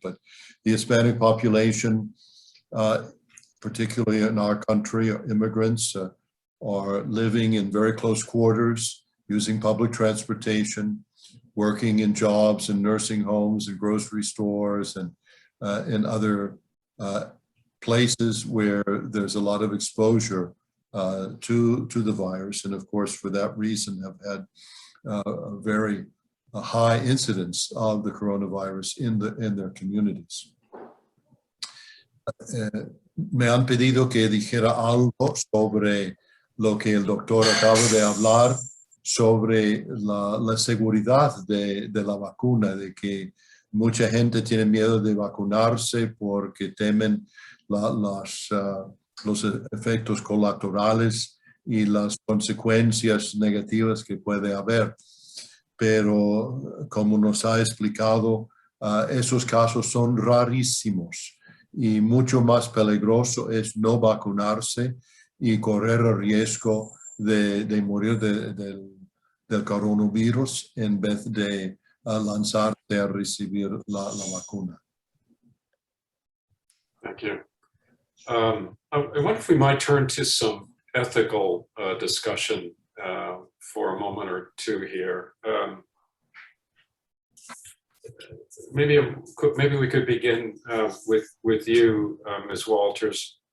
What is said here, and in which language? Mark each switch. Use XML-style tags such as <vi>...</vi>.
<en>But the Hispanic population, particularly in our country, immigrants, are living in very close quarters, using public transportation, working in jobs and nursing homes and grocery stores and in other places where there's a lot of exposure to the virus. And of course, for that reason, have had a very high incidence of the coronavirus in their communities.</en> <es>Me han pedido que dijera algo sobre lo que el doctor acaba de hablar sobre la seguridad de la vacuna, de que mucha gente tiene miedo de vacunarse porque temen los efectos colaterales y las consecuencias negativas que puede haber. Pero como nos ha explicado, esos casos son rarísimos y mucho más peligroso es no vacunarse y correr el riesgo de morir del coronavirus en vez de lanzarse a recibir la vacuna.</es> <en>Thank you. I wonder if we might turn to some ethical discussion for a moment or two here. Maybe we could begin with you, Ms. Walters.</en>